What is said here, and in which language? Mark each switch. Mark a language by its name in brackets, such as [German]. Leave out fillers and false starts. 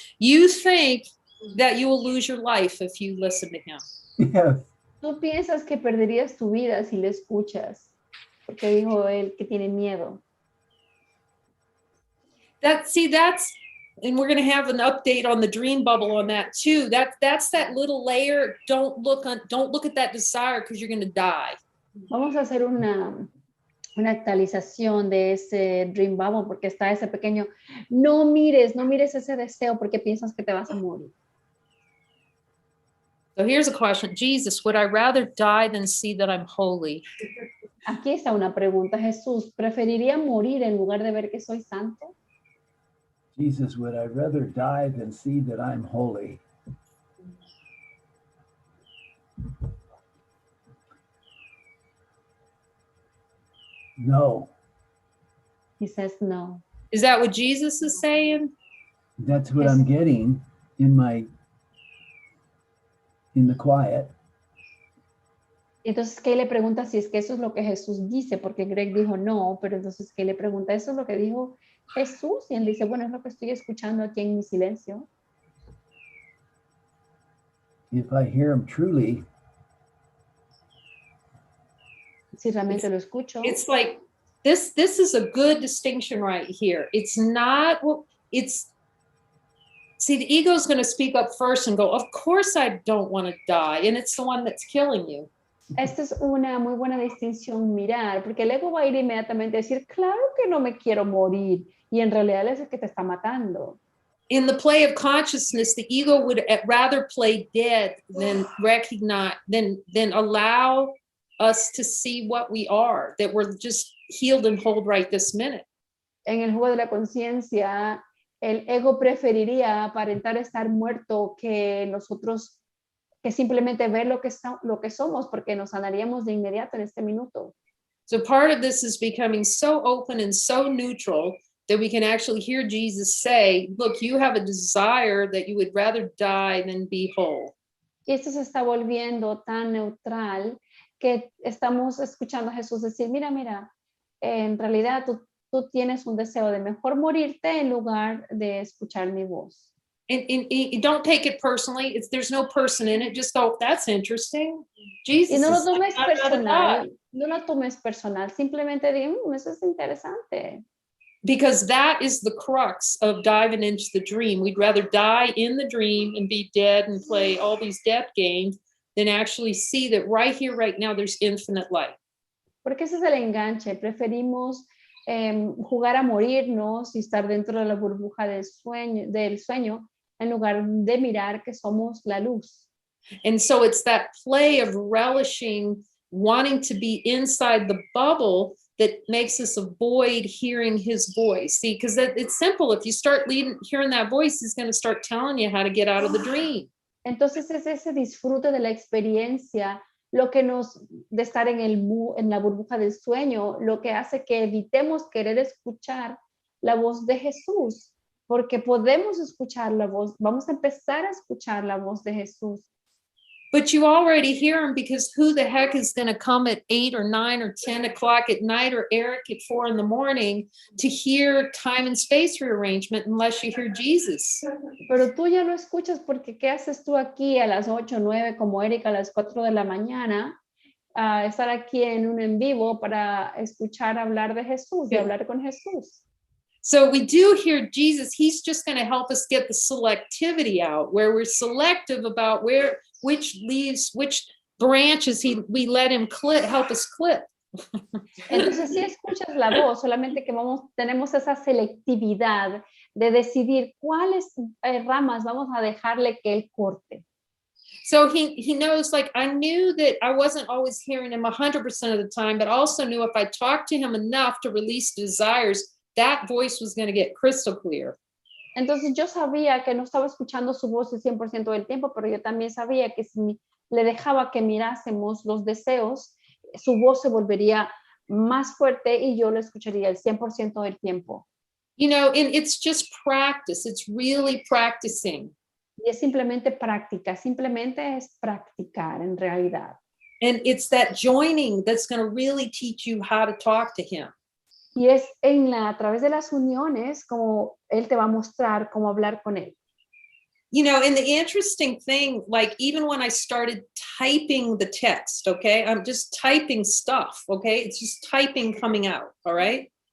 [English] You think that you will lose your life if you listen to him. Yes. [Spanish] Tú piensas que perderías tu vida si le escuchas, porque dijo él que tiene miedo. [English] That's, and we're going to have an update on the dream bubble on that too. That's that little layer. Don't look at that desire, because you're going to die. Vamos a hacer una actualización de ese dream bubble porque está ese pequeño, no mires ese deseo porque piensas que te vas a morir. So here's a question. Jesus, would I rather die than see that I'm holy? [Spanish] Aquí está una pregunta, Jesús, ¿preferiría morir en lugar de ver que soy santo? [English] Jesus, would I rather die than see that I'm holy? No. He says no. Is that what Jesus is saying? That's what Yes. I'm getting in the quiet. [Spanish] Entonces, Kay le pregunta si es que eso es lo que Jesús dice, porque Greg dijo no, pero entonces Kay le pregunta, ¿eso es lo que dijo Jesús? Y él dice, bueno, es lo que estoy escuchando aquí en mi silencio. [English] If I hear him truly, [Spanish] Si realmente lo escucho. [English] It's like this is a good distinction right here. It's not, well, it's, see, the ego is going to speak up first and go, of course I don't want to die. And it's the one that's killing you. [Spanish] Esta es una muy buena distinción mirar, porque el ego va a ir inmediatamente a decir, claro que no me quiero morir, y en realidad es el que te está matando. [English] In the play of consciousness, the ego would rather play dead than recognize, than allow us to see what we are, that we're just healed and whole right this minute. [Spanish] En el juego de la conciencia, el ego preferiría aparentar estar muerto que nosotros, que simplemente ver lo que somos, porque nos sanaríamos de inmediato en este minuto. [English] So part of this is becoming so open and so neutral that we can actually hear Jesus say, look, you have a desire that you would rather die than be whole. [Spanish] Y esto se está volviendo tan neutral que estamos escuchando a Jesús decir, mira, en realidad tú tienes un deseo de mejor morirte en lugar de escuchar mi voz. [English] And don't take it personally. There's no person in it. Just go, that's interesting. Jesus [Spanish] Y no lo [English] is like, [Spanish] tomes [English] "I'd rather die." [Spanish] personal, no lo tomes personal, simplemente di, eso es interesante. [English] Because that is the crux of diving into the dream. We'd rather die in the dream and be dead and play all these death games than actually see that right here, right now, there's infinite life. [Spanish] Porque ese es el enganche. Preferimos jugar a morirnos y estar dentro de la burbuja del sueño en lugar de mirar que somos la luz. [English] And so it's that play of relishing, wanting to be inside the bubble that makes us avoid hearing his voice. See, because it's simple. If you start hearing that voice, he's going to start telling you how to get out of the dream. [Spanish] Entonces es ese disfrute de la experiencia lo que de estar en la burbuja del sueño, lo que hace que evitemos querer escuchar la voz de Jesús, porque podemos escuchar la voz, vamos a empezar a escuchar la voz de Jesús. [English] But you already hear him, because who the heck is going to come at 8 or 9 or 10 o'clock at night, or Eric at 4 in the morning to hear Time and Space Rearrangement unless you hear Jesus? [Spanish] Pero tú ya lo escuchas, porque ¿qué haces tú aquí a las 8 o 9 como Erika a las 4 de la mañana? Estar aquí en un en vivo para escuchar hablar de Jesús, de hablar con Jesús. [English] So we do hear Jesus. He's just going to help us get the selectivity out, where we're selective about which leaves, which branches we let him help us clip. [Spanish] Entonces sí escuchas la voz, solamente que tenemos esa selectividad de decidir cuáles ramas vamos a dejarle que él corte. [English] So he knows, like, I knew that I wasn't always hearing him 100% of the time, but also knew if I talked to him enough to release desires, that voice was going to get crystal clear. [Spanish] Entonces yo sabía que no estaba escuchando su voz el 100% del tiempo, pero yo también sabía que si le dejaba que mirásemos los deseos, su voz se volvería más fuerte y yo lo escucharía el 100% del tiempo. [English] You know, and it's just practice. It's really practicing. [Spanish] Y es simplemente práctica, simplemente es practicar en realidad. [English] And it's that joining that's going to really teach you how to talk to him. [Spanish] Y es a través de las uniones como él te va a mostrar cómo hablar con él. [English] You know, and the interesting thing, like, even when I started typing the text, okay, I'm just typing stuff, okay, it's just typing coming out, all right?